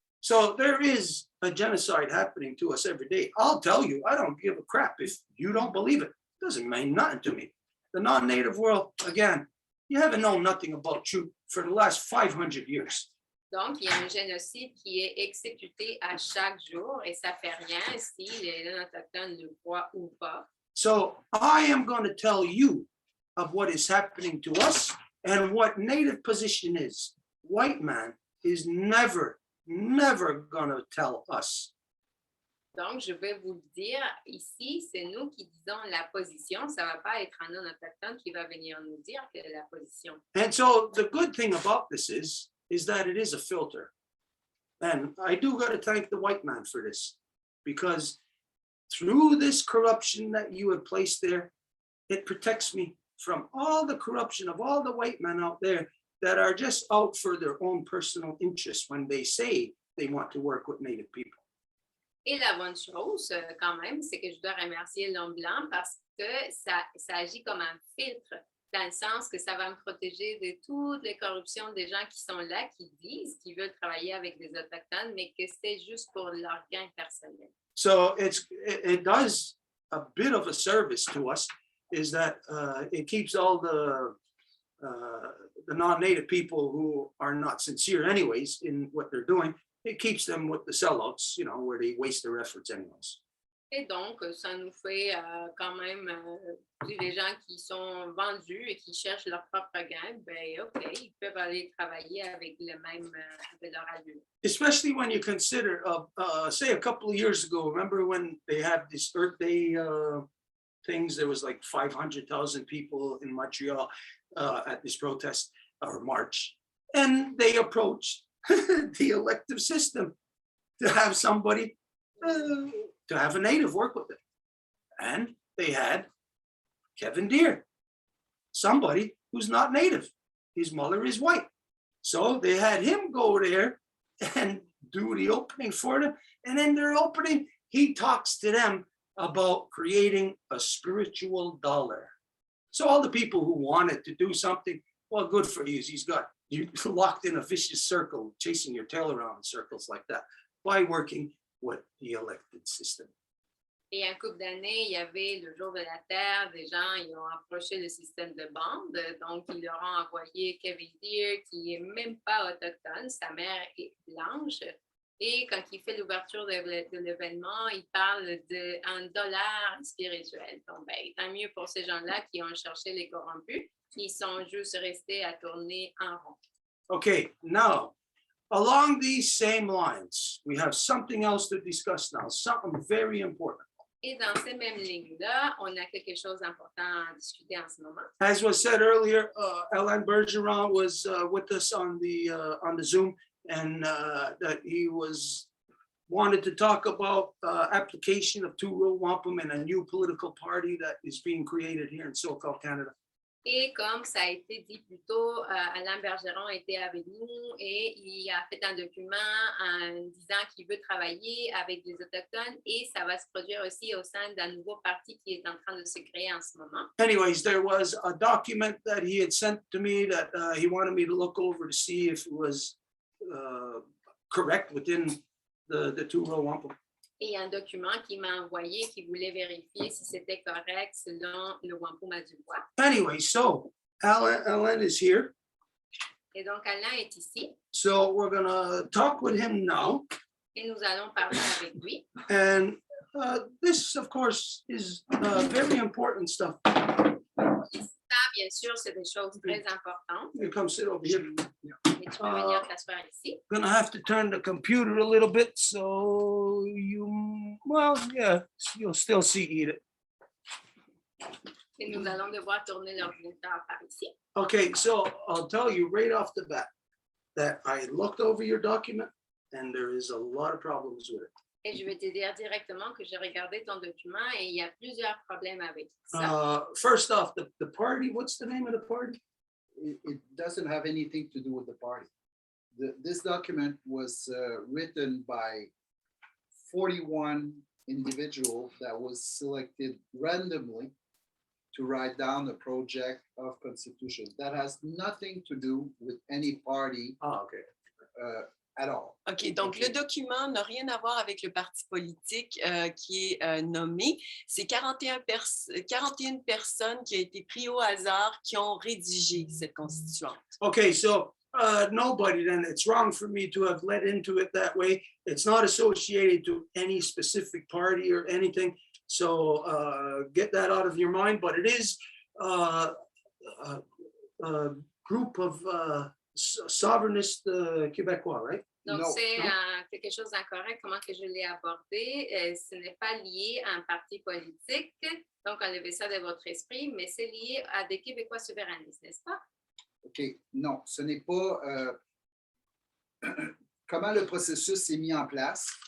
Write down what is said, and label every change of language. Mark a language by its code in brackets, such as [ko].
[en] So there is a genocide happening to us every day. I'll tell you, I don't give a crap if you don't believe it. It doesn't mean nothing to me. The non-native world, again, you haven't known nothing about truth for the last 500 years. [fr] Donc, il y a un génocide qui est exécuté à chaque jour, et ça fait rien si les non-autochtones le croient ou pas. [en] So I am going to tell you of what is happening to us and what Native position is. White man is never going to tell us. [fr] Donc, je vais vous le dire ici, c'est nous qui disons la position. Ça ne va pas être un non-autochtone qui va venir nous dire quelle est la position. [en] And so the good thing about this is that it is a filter. And I do got to thank the white man for this, because through this corruption that you have placed there, it protects me from all the corruption of all the white men out there that are just out for their own personal interests when they say they want to work with Native people. [fr] Et la bonne chose, quand même, c'est que je dois remercier l'homme blanc parce que ça agit comme un filtre dans le sens que ça va me protéger de toutes les corruptions des gens qui sont là, qui disent qu'ils veulent travailler avec des Autochtones, mais que c'est juste pour leur gain personnel. [en] So it does a bit of a service to us, is that it keeps all the non-native people who are not sincere anyways in what they're doing, it keeps them with the sellouts, you know, where they waste their efforts anyways. [fr] Et donc, ça nous fait quand même, les gens qui sont vendus et qui cherchent leur propre gain, ben OK, ils peuvent aller travailler avec le même, avec leur allure. [en] Especially when you consider, say a couple of years ago, remember when they had this Earth Day things, there was like 500,000 people in Montreal at this protest or march, and they approached the elective system to have somebody, to have a native work with them. And they had Kevin Deere, somebody who's not native. His mother is white. So they had him go there and do the opening for them. And in their opening, he talks to them about creating a spiritual dollar. So all the people who wanted to do something, well, good for you. He's got you locked in a vicious circle, chasing your tail around in circles like that by working with the elected system. [fr] Et un couple d'années, il y avait le jour de la Terre, des gens, ils ont approché le système de bande, donc ils leur ont envoyé Kevin Deere, qui n'est même pas autochtone, sa mère est blanche. Et quand il fait l'ouverture de l'événement, il parle d'un dollar spirituel. Donc, ben, tant mieux pour ces gens-là qui ont cherché les corrompus, qui sont juste restés à tourner en rond. [en] Okay, now, along these same lines, we have something else to discuss now, something very important. [fr] Et dans ces mêmes lignes-là, on a quelque chose d'important à discuter en ce moment. [en] As was said earlier, Alain Bergeron was with us on the Zoom, and that he wanted to talk about application of two-row wampum and a new political party that is being created here in SoCal, Canada. [fr] Et comme ça a été dit plus tôt, Alain Bergeron était avec nous et il a fait un document en disant qu'il veut travailler avec les Autochtones et ça va se produire aussi au sein d'un nouveau parti qui est en train de se créer en ce moment. [en] Anyways, there was a document that he had sent to me that he wanted me to look over to see if it was correct within the two-row wampum. [fr] Et un document qu'il m'a envoyé qui voulait vérifier si c'était correct selon le Wampum à du Voies. [en] Anyway, so Alain is here. [fr] Et donc, Alain est ici [en] So we're gonna talk with him now. [fr] et nous allons parler avec lui. [en] And this, of course, is very important stuff. [fr] Ça, bien sûr, c'est des choses très importantes. [en] You come sit over here. [fr] Et tu peux venir t'asseoir ici. [en] Gonna have to turn the computer a little bit so you'll still see Edith. [fr] Et nous allons devoir tourner l'ordinateur par ici. [en] Okay, so I'll tell you right off the bat that I looked over your document and there is a lot of problems with it. [fr] Et je vais te dire directement que j'ai regardé ton document et il y a plusieurs problèmes avec ça. [en] First off, the party, what's the name of the party? It doesn't have anything to do with the party. This document was written by 41 individuals that was selected randomly to write down the project of constitution. That has nothing to do with any party at all. [fr] OK, donc le document n'a rien à voir avec le parti politique qui est nommé. C'est 41 personnes qui ont été prises au hasard qui ont rédigé cette constituante. [en] Okay, so nobody, then it's wrong for me to have led into it that way. It's not associated to any specific party or anything. So get that out of your mind, but it is a group of sovereignist Québécois, right? [fr] Donc, [en] No. [fr] c'est quelque chose d'incorrect, comment que je l'ai abordé. Ce n'est pas lié à un parti politique, donc enlevez ça de votre esprit, mais c'est lié à des Québécois souverainistes, n'est-ce pas? OK, non, ce n'est pas comment le processus s'est mis en place.